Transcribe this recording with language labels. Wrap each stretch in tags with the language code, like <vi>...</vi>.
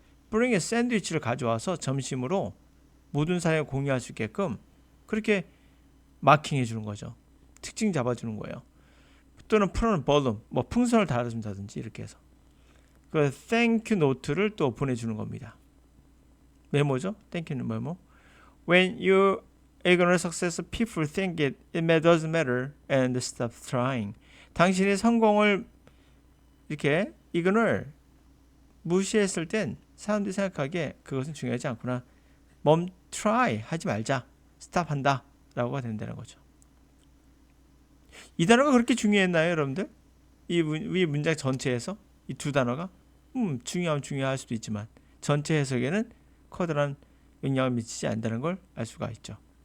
<ko>뿌링의 샌드위치를 가져와서 점심으로 모든 사람이 공유할 수 있게끔 그렇게 마킹해 주는 거죠. 특징 잡아주는 거예요. 또는 프로는 벌룸, 뭐 풍선을 달아준다든지 이렇게 해서 그 땡큐 노트를 또 보내주는 겁니다. 메모죠. 땡큐는 메모.</ko> <en>When you ignore success, people think it doesn't matter and stop trying.</en> <ko>당신이 성공을 이렇게 ignore, 무시했을 땐 사람들이 생각하기에 그것은 중요하지 않구나. try 하지 말자. stop 한다. 라고가 된다는 거죠. 이 단어가 그렇게 중요했나요, 여러분들? 이 문장 전체에서 이 두 단어가 중요하면 중요할 수도 있지만 전체 해석에는 커다란 영향을 미치지 않는다는 걸 알 수가 있죠.</ko>